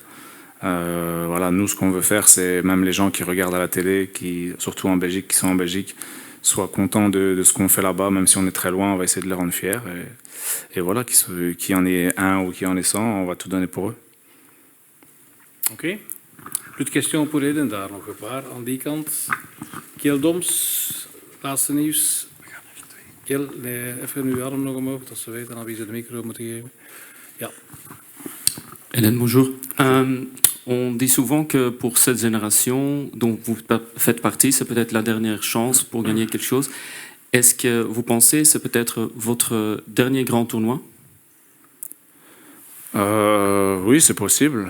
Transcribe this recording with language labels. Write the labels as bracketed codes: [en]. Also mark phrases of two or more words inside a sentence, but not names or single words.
[fr] Voilà, nous, ce qu'on veut faire, c'est même les gens qui regardent à la télé, surtout en Belgique, qui sont en Belgique, soient contents de ce qu'on fait là-bas, même si on est très loin, on va essayer de les rendre fiers. Et voilà, qu'il y en ait 1 ou qu'il y en ait 100, on va tout donner pour eux. [nl] Ok. [fr] Plus de questions pour Eden, [nl] daar nog een paar aan die kant. Kiel Doms, laatste nieuws. Kiel, even uw arm nog omhoog, dat ze weten aan wie ze de micro moeten geven. Ja. [fr] Hélène, bonjour. On dit souvent que pour cette génération dont vous faites partie, c'est peut-être la dernière chance pour gagner quelque chose. Est-ce que vous pensez que c'est peut-être votre dernier grand tournoi? Oui, c'est possible.